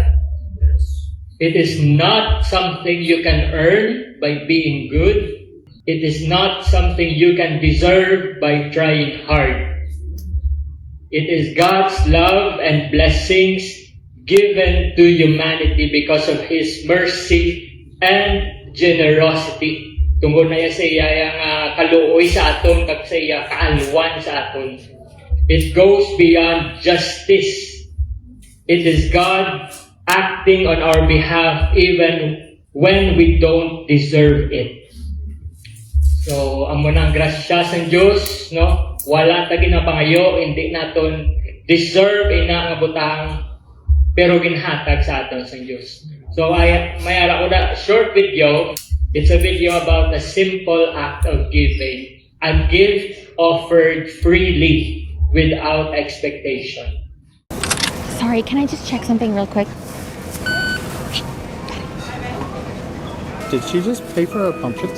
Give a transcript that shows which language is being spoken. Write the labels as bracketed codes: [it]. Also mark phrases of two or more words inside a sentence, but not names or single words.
[en] It is not something you can earn by being good. It is not something you can deserve by trying hard. It is God's love and blessings given to humanity because of His mercy and generosity. [hil] Tungkol na sa iya yung kaluoy sa aton, kag sa iya kaalwan sa aton. [en] It goes beyond justice. It is God acting on our behalf even when we don't deserve it. So, [hil] amo nang grasya sa Diyos, no? Wala ta ginapangayo, hindi naton deserve ina nga butang, pero ginhatag sa aton sa Diyos. So, may ara ko na short video. [en] It's a video about a simple act of giving. A gift offered freely without expectation. Sorry, can I just check something real quick? Did she just pay for our pumpkins?